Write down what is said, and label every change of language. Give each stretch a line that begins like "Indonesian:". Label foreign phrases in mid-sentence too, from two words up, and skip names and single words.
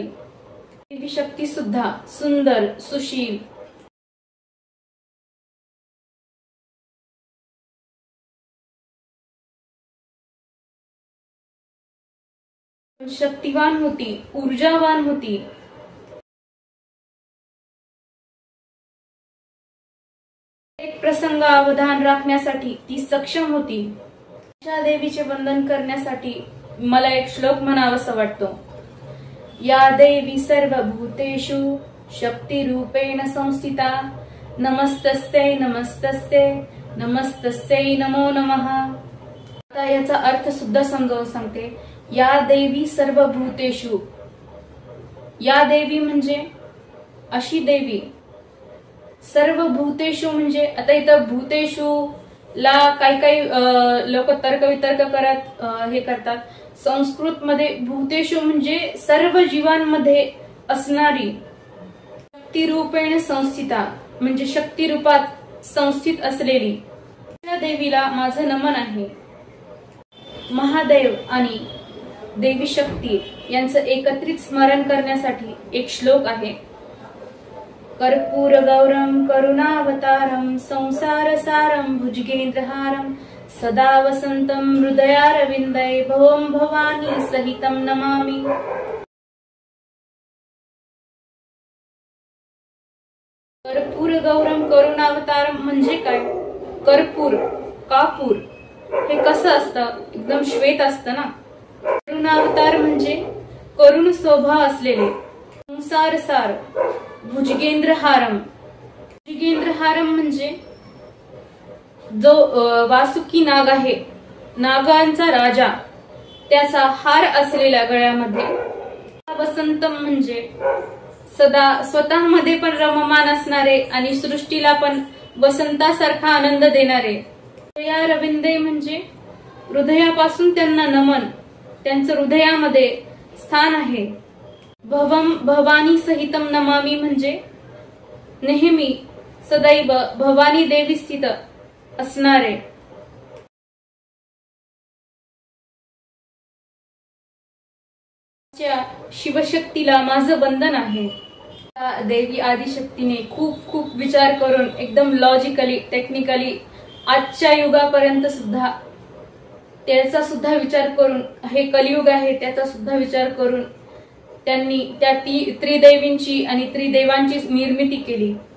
Marathi: देवी शक्ती सुद्धा सुंदर, सुशील, शक्तिवान होती, ऊर्जावान होती। एक प्रसंग अवधान राखण्यासाठी ती सक्षम होती। अशा देवीचे वंदन करण्यासाठी मला एक श्लोक म्हणावासा वाटतो।
Sanskrit: या देवी सर्वभूतेषु शक्तिरूपेण संस्थिता नमस्तस्यै नमस्तस्यै नमस्तस्यै नमो नमः।
Marathi: आता याचा अर्थ सुद्धा समजावून सांगते।
Sanskrit: या देवी सर्वभूतेषु,
Marathi: या देवी म्हणजे अशी देवी, सर्वभूतेषु म्हणजे आता इथं भूतेषु ला काही लोक तर्कवितर्क करत हे करतात। संस्कृत मध्ये भूतेषु म्हणजे सर्व जीवांमध्ये असणारी,
Sanskrit: शक्तिरूपेण संस्थिता
Marathi: म्हणजे शक्तिरूपात संस्थित असलेली त्या देवीला माझं नमन आहे। महादेव आणि देवी शक्ती यांचं एकत्रित स्मरण करण्यासाठी एक श्लोक आहे।
Sanskrit: कर्पूर गौरम करुणावतारम संसारसारम भुजगेंद्रहारम सदा वसंतम हृदयारविंदे भवम भवानी सहितम नमामि। कर्पूर गौरम करुणावतारम
Marathi: म्हणजे काय? कर्पूर, कापूर हे कसं असतं? एकदम श्वेत असतं ना। करुणावतार म्हणजे करुण स्वभाव असलेले, संसारसार, भुजगेंद्रहारम, भुजगेंद्रहारम म्हणजे जो वासुकी नाग आहे, नागांचा राजा, त्याचा हार असलेल्या गळ्यामध्ये। वसंतम म्हणजे सदा स्वतःमध्ये पण रममान असणारे आणि सृष्टीला पण वसंतासारखा आनंद देणारे। हृदया रविंदे म्हणजे हृदयापासून त्यांना नमन, त्यांचं हृदयामध्ये स्थान आहे।
Sanskrit: भवम भवानी सहितम नमामि
Marathi: म्हणजे नेहमी सदैव भवानी देवी स्थित असणारे। शिवशक्तीला माझं वंदन आहे। देवी आदिशक्तीने खूप खूप विचार करून एकदम
English: logically, technically
Marathi: आजच्या युगापर्यंत सुद्धा त्याचा सुद्धा विचार करून, हे कलियुग आहे त्याचा सुद्धा विचार करून त्यांनी त्या त्रिदेवींची आणि त्रिदेवांची निर्मिती केली।